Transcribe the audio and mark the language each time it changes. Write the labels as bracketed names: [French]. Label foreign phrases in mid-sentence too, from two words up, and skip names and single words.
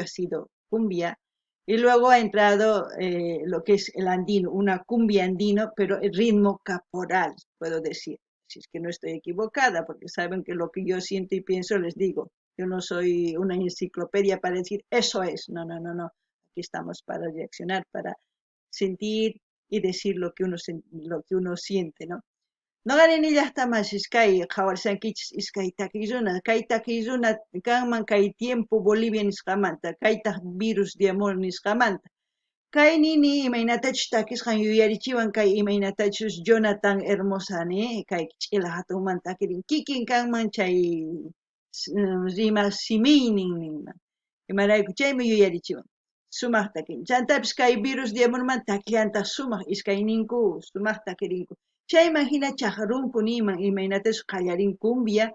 [Spanish] sido cumbia, y luego ha entrado lo que es el andino, una cumbia andino, pero el ritmo caporal, puedo decir, si es que no estoy equivocada, porque saben que lo que yo siento y pienso les digo, yo no soy una enciclopedia para decir eso es, no, aquí estamos para reaccionar, para sentir y decir lo que uno siente, ¿no? [Quechua] No ganin llaqtamas iskay qhawarsankichis iskay kay takiyuna kanman kay tiempo Bolivia nisqamanta kaytaq Virus de Amor nisqamanta kay nini imaynatachus takisqan yuyarichiwan kay imaynatachus Jonathan Hermosani kay ch'ila hatunmanta takirin kikin kanman chay rima simiynin ninman imarayku chaymi yuyarichiwan sumaq takin chantapis kay Virus de Amorman takllanta sumaq iskayninku sumaq takirinku chayman hina chaqrunku niman imaynatas qallarin cumbia